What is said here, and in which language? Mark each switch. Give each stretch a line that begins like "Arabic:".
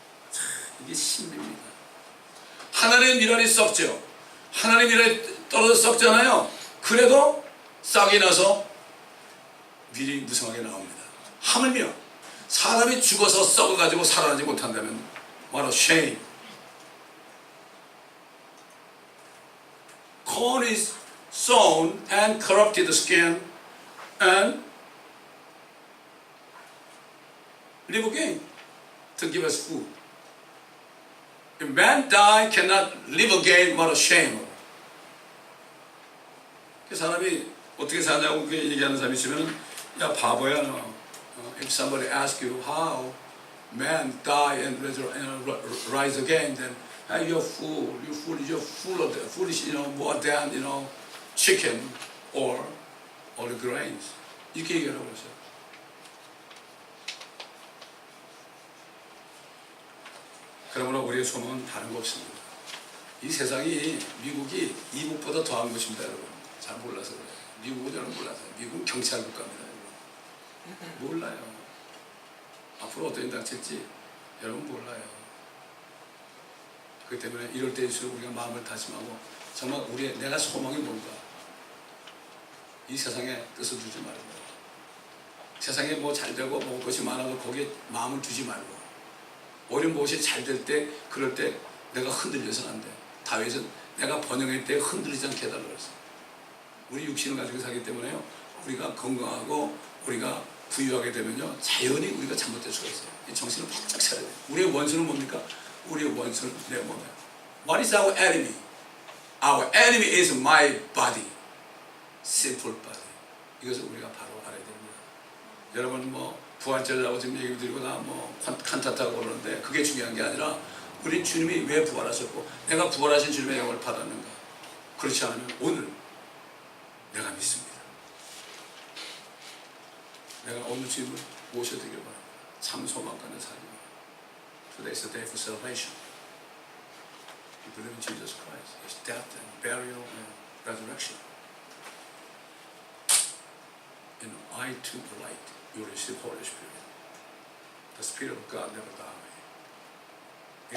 Korean: 참, 이게 신비입니다. 하나님의 미랄이 썩죠. 하나님의 미랄이 떨어져 썩잖아요. 그래도 싹이 나서 밀이 무성하게 나옵니다. 하물며 사람이 죽어서 썩어가지고 살아나지 못한다면
English: what a shame. Corn is sown and corrupted the skin and live again to give us food. If man die, cannot live again, what a shame.
Korean: 그 사람이 어떻게 사냐고 그렇게 얘기하는 사람이 있으면, 야 바보야 너.
English: If somebody asks you how man die and rise again, then hey, you're fool. You're full of that foolish, more than chicken or the grains.
Korean: 이렇게 얘기하라고 그러죠. 그러므로 우리의 소망은 다른 거 없습니다. 이 세상이, 미국이 이북보다 더한 것입니다, 여러분. 잘 몰라서 그래요. 미국은 저는 몰라서. 미국은 경찰 국가입니다, 여러분. 몰라요. 앞으로 어떤 일 닥칠지 여러분 몰라요. 그렇기 때문에 이럴 때일수록 우리가 마음을 다짐하고 정말 내가 소망이 뭔가, 이 세상에 뜻을 두지 말고, 세상에 뭐 잘되고 먹을 것이 많아도 거기에 마음을 두지 말고, 오히려 무엇이 잘 될 때, 그럴 때 내가 흔들려서는 안 돼. 다윗은 내가 번영할 때 흔들리지 않게 해달라고 했어. 우리 육신을 가지고 살기 때문에요, 우리가 건강하고 우리가 부유하게 되면요, 자연히 우리가 잘못될 수가 있어요. 이 정신을 바짝 차려야 돼요. 우리의 원수는 뭡니까? 우리의 원수는 내 몸이에요.
English: What is our enemy? Our enemy is my body. sinful body.
Korean: 이것을 우리가 바로 알아야 됩니다. 여러분 뭐 부활절이라고 지금 얘기 드리거나 뭐 칸타타고 그러는데 그게 중요한 게 아니라 우린 주님이 왜 부활하셨고 내가 부활하신 주님의 영을 받았는가. 그렇지 않으면 오늘 내가 믿습니다. 내가 오늘 주님을 모셔드리길 바랍니다. 참 소망 가는 삶.
English: Today is the day for salvation. You believe in Jesus Christ, His death and burial and resurrection. And I too the light. You receive Holy Spirit. The Spirit of God never dies.